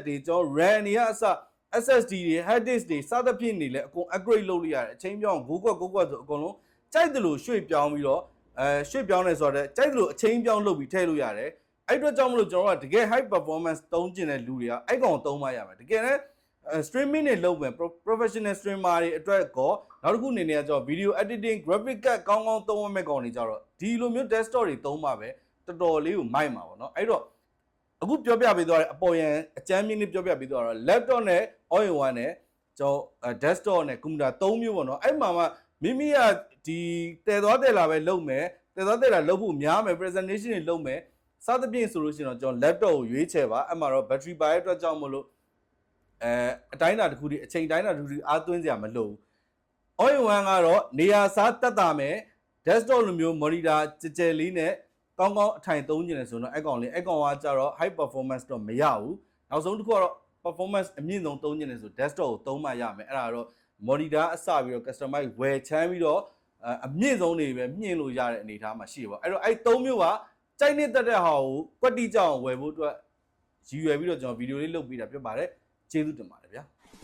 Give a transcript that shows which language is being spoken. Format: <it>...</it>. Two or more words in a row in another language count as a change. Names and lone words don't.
<my>တွေကျွန်တော် RAM တွေကအစSSD တွေ</my> <en>hard disk</en> <my>တွေစသဖြင့်နေလဲအကုန် upgrade လုပ်လို့ရတယ်အချိန်ပြောင်း9ကွက်9ကွက်ဆိုအကုန်လုံးကြိုက်တယ်လို့ရွှေ့ပြောင်းပြီးတော့ရွှေ့ပြောင်းနေဆိုတော့ကြိုက်တယ်လို့အချိန်ပြောင်းလုပ်ပြီးထည့်လို့ရတယ်အဲ့အတွက်ကြောင့်မလို့ကျွန်တော်ကတကယ်</my> <en>high performance</en> <my>သုံးကျင်တဲ့လူတွေကအဲ့ကောင်သုံးမှရမယ်တကယ်လည်း streaming တွေလုပ် မယ်</my> <en>professional streamer</en> <my>တွေအတွက်ကောနောက်တစ်ခုအနေနဲ့ကျွန်တော်</my> <en>video editing graphic card</en> <my>ကောင်းကောင်းသုံးရမယ့်ကောင်တွေကြတော့ဒီလိုမျိုး desktop တွေသုံးမှပဲတော်တော်လေးကိုမိုက်မှာပေါ့နော်အဲ့တော့အခုပြောပြပေးသွားတဲ့အပေါ်ရန်အကျမ်းမြင့်လေးပြောပြ ပေးသွားတော့ laptop နဲ့</my> <en>all in one</en> <my>နဲ့ကျွန်တော် desktop နဲ့ computer 3မျိုးပေါ့နော်အဲ့မှာမိမိကဒီတည်သွားတယ်လာပဲလုပ်မယ်တည်သွားတယ်လာလုပ်ဖို့များမယ် presentation တွေလုပ် မယ်စသဖြင့်ဆိုလို့ရှိရင်တော့ကျွန်တော် laptop ကိုရွေးချယ်ပါအဲ့မှာတော့ battery ပါတဲ့အတွက်ကြောင့်မလို့အတိုင်းအတာတစ်ခုတည်းအချိန်တိုင်းတာတစ်ခုတည်း အားသွင်းစရာမလိုဘူး</my> <en>all in one</en> <my>ကတော့နေရာစားတက်တာမယ် desktop လိုမျိုး monitor ကြဲကြဲလေးနဲ့ကောင်းကောင်းအထိုင်သုံးကျင်တယ်ဆိုတော့အဲ့ကောင်လေးအဲ့ကောင်ကကြတော့</my> <en>high performance</en> <my>တော့မရဘူးနောက်ဆုံးတစ်ခုကတော့ performance အမြင့်ဆုံးသုံးကျင်တယ်ဆို desktop ကိုသုံးမှရမယ်အဲ့ဒါတော့ monitor အစပြီးတော့ customize ဝယ်ချမ်းပြီးတော့အမြင့်ဆုံးတွေပဲမြင့်လို့ရတဲ့အနေအထားမှာရှိပါအဲ့တော့အဲ့၃မျိုးကကြိုက်နေတဲ့တဲ့ဟာကိုကွက်တိကြောင်ဝယ်ဖို့အတွက်ရည်ရွယ်ပြီးတော့ကျွန်တော်ဗီဒီယိုလေးလုပ်ပေးတာဖြစ်ပါတယ်ကျေးဇူးတင်ပါတယ်ဗျာ</my>